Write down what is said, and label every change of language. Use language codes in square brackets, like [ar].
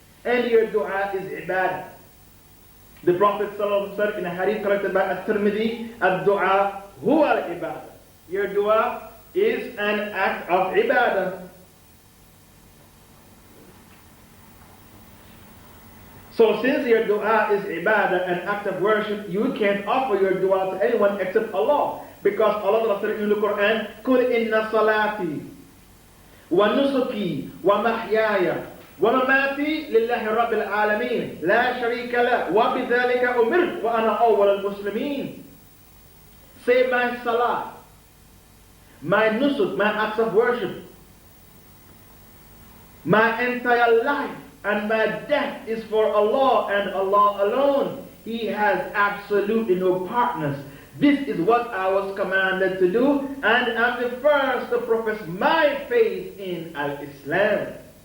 [en] And your dua is ibadah. The Prophet said in a hadith collected by At-Tirmidhi, [ar] ad-dua huwa al-ibadah. [en] Your dua is an act of ibadah. So since your dua is ibadah, an act of worship, you can't offer your dua to anyone except Allah. [ar] Because Allah said in the Quran, قُلْ إِنَّ صَلَاتِي وَنُسُكِي وَمَحْيَايَ وَمَمَاتِي لِلَّهِ رَبِّ الْعَالَمِينَ لَا شَرِيكَ لَهُ وَبِذَلِكَ أُمِرْتُ وَأَنَا أَوَّلُ الْمُسْلِمِينَ. [en] Say my salah, my nusuk, my acts of worship, my entire life and my death is for Allah and Allah alone. He has absolutely no partners. This is what I was commanded to do, and I'm the first to profess my faith in Al-Islam.